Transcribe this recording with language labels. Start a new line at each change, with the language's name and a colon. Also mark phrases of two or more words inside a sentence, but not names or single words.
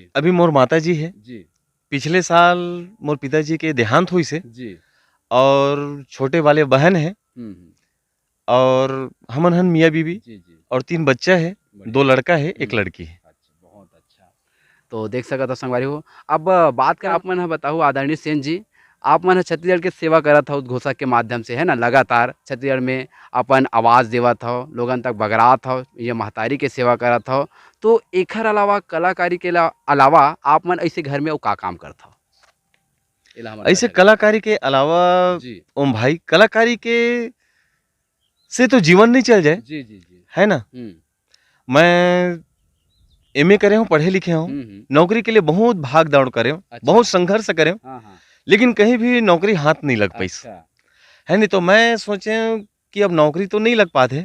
Chhattisgarhi: अभी मोर माता जी है, जी पिछले साल मोर पिताजी के देहांत हुई से। जी। और छोटे वाले बहन है, हम्म। और हमन हन मियाँ बीवी, जी जी। और 3 बच्चा है, 2 बढ़िया। लड़का है, 1 लड़की है। अच्छा, बहुत अच्छा। तो देख सका था संगवारी हो। अब बात कर आप मन ह बताओ आदरणीय सेन जी, आप मन ह छत्तीसगढ़ के सेवा करत हो उद्घोषक के माध्यम से, है ना, लगातार छत्तीसगढ़ में अपन आवाज़ देवत हो, लोगन तक बगरात हो, ये महतारी के सेवा करत हो। तो एखर अलावा कलाकारी के अलावा आप मन ऐसे घर में वो का काम करत हो, एला हमर ऐसे दर्शक ला कलाकारी के अलावा बताओ। जी ओम भाई, कलाकारी के से तो जीवन नहीं चल जाए, जी जी जी। है ना। मैं एमए करे हूँ, पढ़े लिखे हूँ, नौकरी के लिए बहुत भाग दौड़ करे हूँ, अच्छा। बहुत संघर्ष करे हूँ, हाँ हाँ। लेकिन कहीं भी नौकरी हाथ नहीं लग पाई, अच्छा। है नहीं। तो मैं सोचे कि अब नौकरी तो नहीं लग पाते,